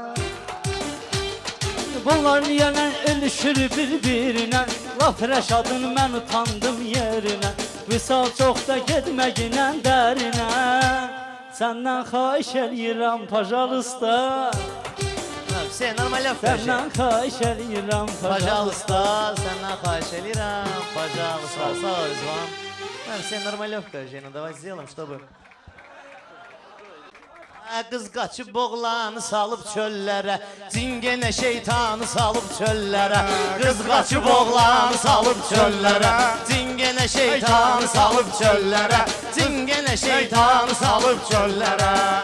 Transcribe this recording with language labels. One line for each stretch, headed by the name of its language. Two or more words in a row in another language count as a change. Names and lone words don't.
Azerbaijani: Bunlar niyənə ölüşür bir-birinə Laf Rəşadın mən utandım yerinə Vüsal çox da getməginə dərinə Səndən xahiş eləyirəm pajalısta
Russian: Все, нормалевка
Azerbaijani: Səndən xahiş eləyirəm Пожалуйста, səndən xahiş edirəm Пожалуйста, sağ ol Rizvan
Russian: Все, нормалевка Жена, давай сделаем, чтобы
Azerbaijani: Qız qaçıb oğlanı salıb çöllərə Cingenə şeytanı salıb çöllərə Qız qaçıb oğlanı salıb çöllərə Cingenə şeytanı salıb çöllərə Cingenə şeytanı salıb çöllərə